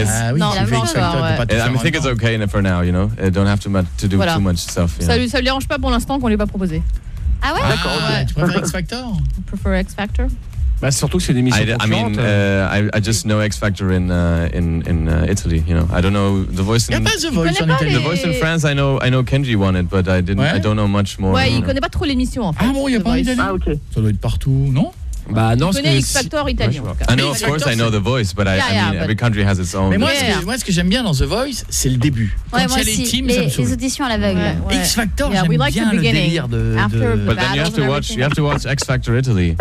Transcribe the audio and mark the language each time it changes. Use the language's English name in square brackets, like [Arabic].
[English] I think it's okay for now, you know. I don't have to do too much stuff. [French] Ça lui arrange pas pour l'instant qu'on lui ait pas proposé. Ah ouais. D'accord. Tu préfères X Factor? [English] Prefer X Factor. [French] Bah surtout que c'est une émission [English] I mean, I just know X Factor in Italy, you know. I don't know The Voice in The Voice in France. I know Kenji won it, but I didn't. [French] Ouais. [English] I don't know much more. [French] Ouais, il connaît pas trop l'émission en fait. Ah bon, il y a pas en Italie. Ah ok. Ça doit être partout, non? Bah non, je connais X Factor italien. [English] Ouais, I know, of course, I know The Voice, but I mean, every country has its own. [French] Mais moi, ce que j'aime bien dans The Voice, c'est le début. Ouais, moi aussi. Les auditions à l'aveugle. X Factor, j'aime bien le délire de. [English] But then you have to watch X Factor Italy.